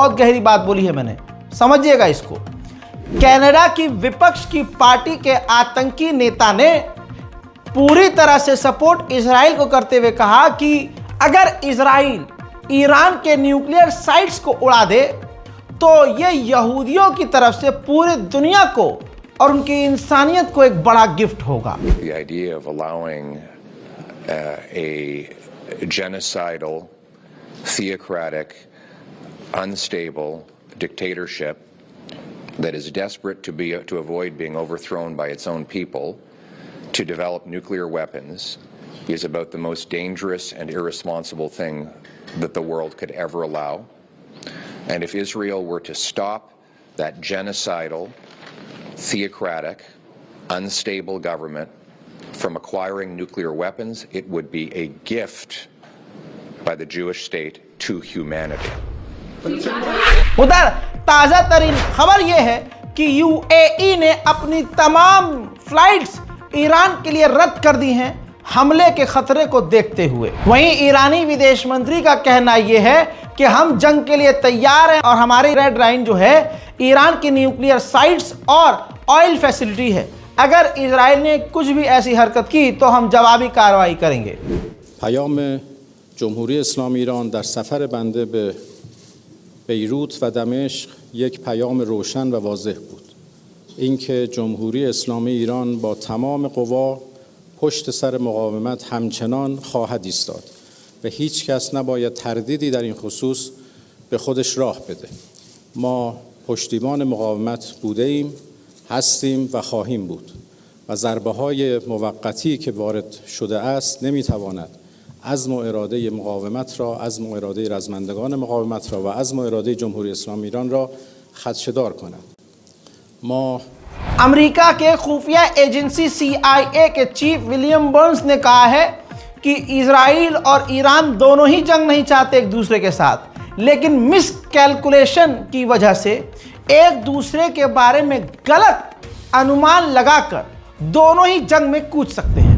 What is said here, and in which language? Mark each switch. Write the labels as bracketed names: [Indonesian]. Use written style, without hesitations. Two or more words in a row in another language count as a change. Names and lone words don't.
[Hindi] बहुत गहरी बात बोली है मैंने, समझिएगा इसको। कनाडा की विपक्ष की पार्टी के आतंकी नेता ने पूरी तरह से सपोर्ट इजराइल को करते हुए कहा कि अगर इजराइल ईरान के [English] nuclear sites [Hindi] को उड़ा दे तो ये यहूदियों की तरफ से पूरी दुनिया को और उनकी इंसानियत को एक बड़ा गिफ्ट होगा। [English] The idea of allowing a genocidal, theocratic, unstable dictatorship that is desperate to avoid being overthrown by its own people to develop nuclear weapons is about the most dangerous and irresponsible thing that the world could ever allow. And if Israel were to stop that genocidal, theocratic, unstable government from acquiring nuclear weapons, it would be a gift by the Jewish state to humanity. [Hindi] उधर ताजा तरीन खबर यह है कि यूएई ने अपनी तमाम फ्लाइट्स ईरान के लिए रद्द कर दी हैं हमले के खतरे को देखते हुए। वहीं ईरानी विदेश मंत्री का कहना यह है कि हम जंग के लिए तैयार हैं और हमारी [English] red line [Hindi] जो है ईरान की [English] nuclear sites [Hindi] और [English] oil facility [Hindi] है। अगर इजराइल ने कुछ भी ऐसी हरकत की तो हम जवाबी कार्रवाई करेंगे। [Persian] پیام جمهوری اسلامی ایران در سفر بنده به بیروت و دمشق یک پیام روشن و واضح بود. اینکه جمهوری اسلامی ایران با تمام قوا پشت سر مقاومت همچنان خواهد ایستاد و هیچ کس نباید تردیدی در این خصوص به خودش راه بده. ما پشتیبان مقاومت بوده ایم، هستیم و خواهیم بود. و ضربه‌های موقتی که وارد شده است نمی‌تواند عزم و اراده مقاومت را، عزم و اراده رزمندگان مقاومت را و عزم و اراده جمهوری اسلامی ایران را خدشه‌دار کند. ما [Hindi] अमेरिका के खुफिया एजेंसी CIA के चीफ विलियम बर्न्स ने कहा है कि इजराइल और ईरान दोनों ही जंग नहीं चाहते एक दूसरे के साथ, लेकिन [English] mis calculation [Hindi] की वजह से एक दूसरे के बारे में गलत अनुमान लगाकर दोनों ही जंग में कूद सकते हैं।